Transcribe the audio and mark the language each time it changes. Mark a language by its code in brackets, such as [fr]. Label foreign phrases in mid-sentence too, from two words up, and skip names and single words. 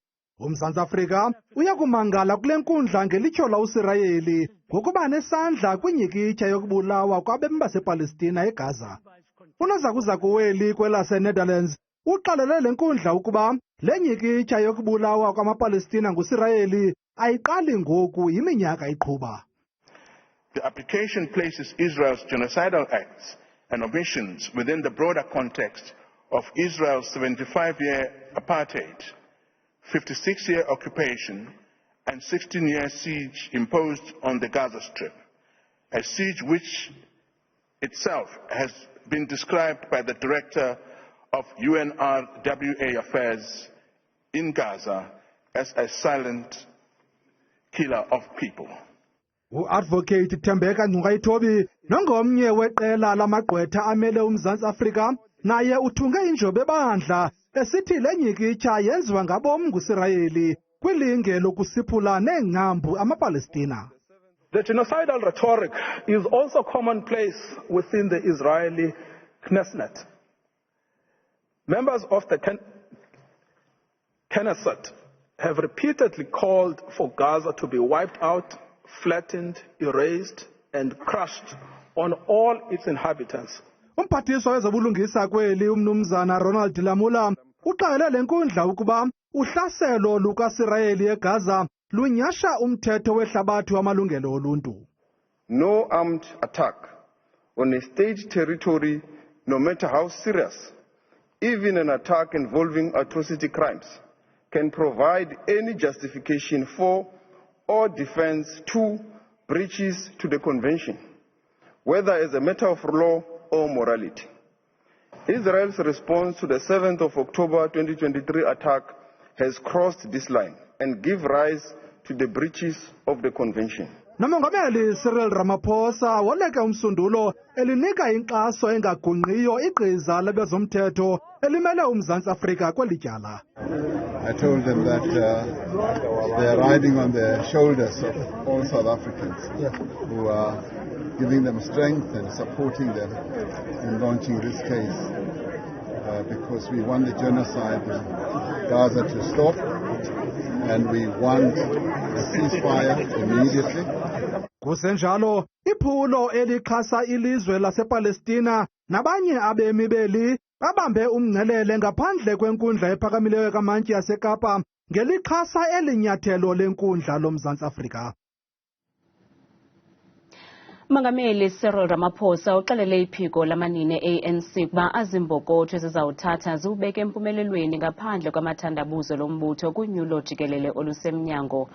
[xh] uMzantsi Afrika uyakumangala kule nkundla ngelityhola uSirayeli ngokuba nesandla kwinyikitya yokubulawa kwabemi basePalestina eGaza. uNozakuzakuweli kwelaseNetherlands uqalele le nkundla ukuba le nyikitya yokubulawa kwamaPalestina nguSirayeli ayiqali ngoku yiminyaka iqhuba. [en] The application places Israel's genocidal acts and omissions within the broader context of Israel's 75-year apartheid, 56-year occupation, and 16-year siege imposed on the Gaza Strip, a siege which itself has been described by the director of UNRWA Affairs in Gaza as a silent killer of people. [xh] U-Advocate Thembeka Ngcukaitobi nongomnye weqela lamagqwetha amele uMzantsi Afrika naye uthunge injobe bandla esithi le nyikitya yenziwa ngabom nguSirayeli kwilinge lokusiphula neengcambu amaPalestina. [en] The genocidal rhetoric is also commonplace within the Israeli Knesset. Members of the Knesset have repeatedly called for Gaza to be wiped out, flattened, erased, and crushed on all its inhabitants. [xh] Umphathiswa wezobulungisa kweli umnumzana Ronald Lamula uqalele le nkundla ukuba uhlaselo lukaSirayeli eGaza lunyasha umthetho wehlabathi wamalungelo oluntu. [en] No armed attack on a state territory, no matter how serious, even an attack involving atrocity crimes, can provide any justification for or defense to breaches to the convention, whether as a matter of law or morality. Israel's response to the 7th of October 2023 attack has crossed this line and give rise to the breaches of the convention. [xh] Nomongameli uRamaphosa woleka umsundulo elinika inkxaso engagungqiyo igqiza lebezomthetho elimele uMzantsi Afrika kweli tyala. [en] I told them that they are riding on the shoulders of all South Africans who are giving them strength and supporting them in launching this case because we want the genocide in Gaza to stop and we want a ceasefire immediately. [xh] Kusenjalo iphulo elixhasa ilizwe lasePalestina nabanye abemi beli babambe umngcelele ngaphandle kwenkundla ephakamileyo kamantyi yaseKapa ngelixhasa elinyathelo lenkundla loMzantsi Afrika. Umongameli Ramaphosa uxelele iphiko lamanine ANC ukuba azimbokotho ezizawuthatha ziwubeke empumelelweni ngaphandle kwamathandabuzo lombutho kunyulo jikelele olusemnyango.